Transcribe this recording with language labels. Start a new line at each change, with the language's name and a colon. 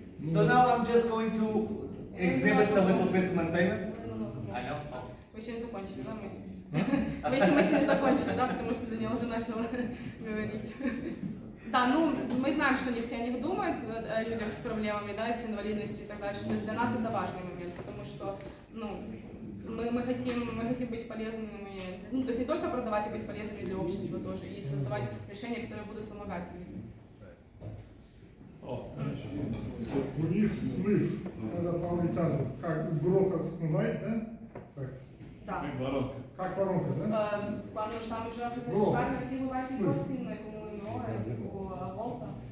English: So now I'm just going to exhibit a little bit maintenance. I know.
Russian: Вы еще не закончили, да, мысль? Вы еще мысль не закончили, да, потому что Даниил уже начал говорить. Да, ну, мы знаем, что не все о них думают, о людях с проблемами, да, с инвалидностью и так дальше. То есть для нас это важный момент, потому что, ну, мы хотим быть полезными, ну, то есть не только продавать, а быть полезными для общества тоже, и создавать решения, которые будут помогать людям. У них смыв, это по унитазу, как грохот смывает, да? Так. Да. Как воронка, да?
Portuguese: Quando estamos a fazer descarga, aquilo vai se aproximando, como a volta.